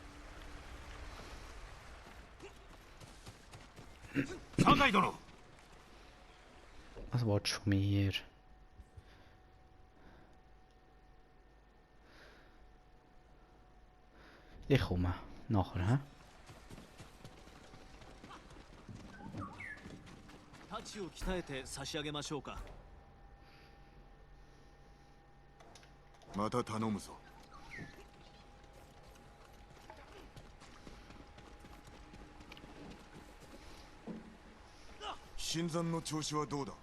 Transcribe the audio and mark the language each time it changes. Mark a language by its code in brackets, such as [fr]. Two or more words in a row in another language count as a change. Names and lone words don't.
[ja] 酒井殿。 [de] Was willst du von mir? Ich komme. Nachher, hä? [ja] 太刀を鍛えて差し上げましょうか。また頼むぞ。新山の調子はどうだ。